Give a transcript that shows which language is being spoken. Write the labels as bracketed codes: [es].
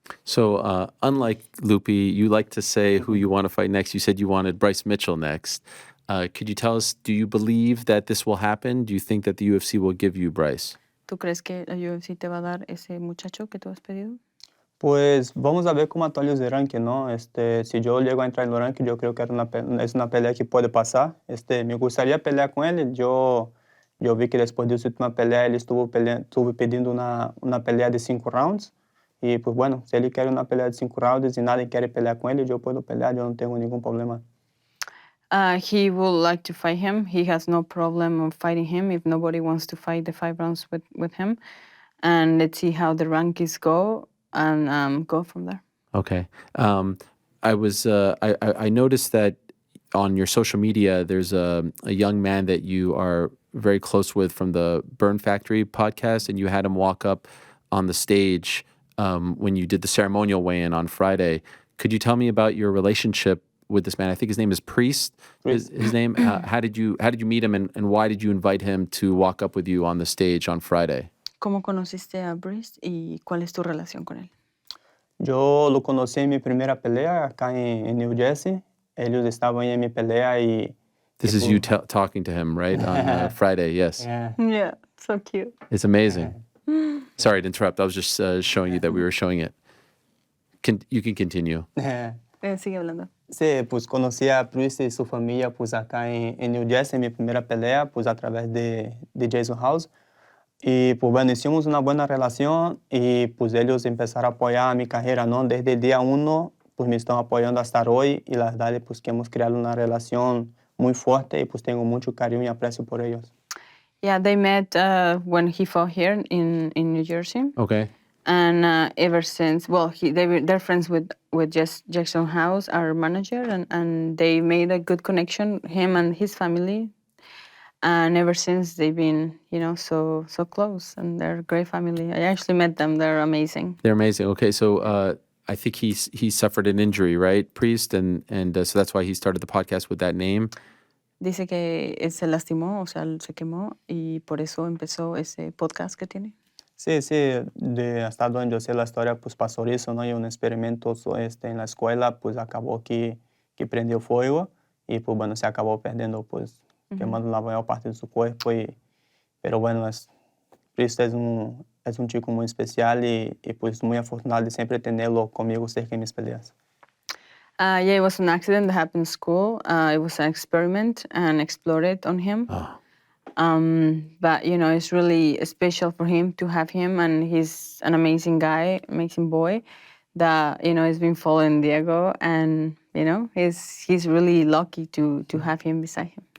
[en] So unlike Lupi, you like to say who you want to fight next. You said you wanted Bryce Mitchell next. Could you tell us, do you believe that this will happen? Do you think that the UFC will give you Bryce? [es] ¿Tú crees que la UFC te va a dar ese muchacho que tú has pedido? Pues vamos a ver cómo actualiza el ranking, ¿no? Si yo llego a entrar en el ranking, yo creo que es una pelea que puede pasar. Me gustaría pelear con él. Yo yo vi que después de su última pelea, él estuvo pidiendo una pelea de 5 rounds. Y pues bueno, si él quiere una pelea de 5 rounds y nadie quiere pelear con él, yo puedo pelear, yo no tengo ningún problema. [en] He would like to fight him. He has no problem of fighting him if nobody wants to fight the 5 rounds with him. And let's see how the rankings go and go from there. Okay. I noticed that on your social media, there's a young man that you are very close with from the Burn Factory podcast, and you had him walk up on the stage when you did the ceremonial weigh-in on Friday. Could you tell me about your relationship with this man? I think his name is Priest. His name. How did you meet him, and why did you invite him to walk up with you on the stage on Friday? [es] ¿Cómo conociste a Bryce y cuál es tu relación con él? Yo lo conocí en mi primera pelea acá en New Jersey. Ellos estaban en mi pelea y... [en] This is you talking to him, right, on Friday, yes. Yeah. Yeah, so cute. It's amazing. Sorry to interrupt. I was just showing you that we were showing it. You can continue. [es] Sigue hablando. Sí, pues conocí a Bruce y su familia pues acá en New Jersey en mi primera pelea pues a través de Jason House. Y pues bueno, hicimos una buena relación y pues ellos empezaron a apoyar mi carrera, ¿no? Desde el día 1 pues me están apoyando hasta hoy y la verdad pues que hemos creado una relación muy fuerte y pues tengo mucho cariño y aprecio por ellos. [en] Yeah, they met when he fought here in New Jersey. Okay. And ever since, well, they're friends with just Jackson House, our manager, and they made a good connection, him and his family. And ever since they've been, so close, and they're a great family. I actually met them; they're amazing. They're amazing. Okay, so I think he suffered an injury, right, Priest, and so that's why he started the podcast with that name. [es] Dice que se lastimó, o sea, se quemó, y por eso empezó ese podcast que tiene. Sí, hasta donde yo sé la historia, pues pasó eso, ¿no? Y un experimento en la escuela, pues acabó que prendió fuego y pues bueno, se acabó perdiendo, pues quemando la mayor parte de su cuerpo. Pero bueno, Cristo es un chico muy especial y pues muy afortunado de siempre tenerlo conmigo cerca en mis peleas. [en] Yeah, it was an accident that happened in school. It was an experiment and exploded on him. Oh. But, it's really special for him to have him, and he's an amazing guy, amazing boy that, has been following Diego, and, he's really lucky to have him beside him.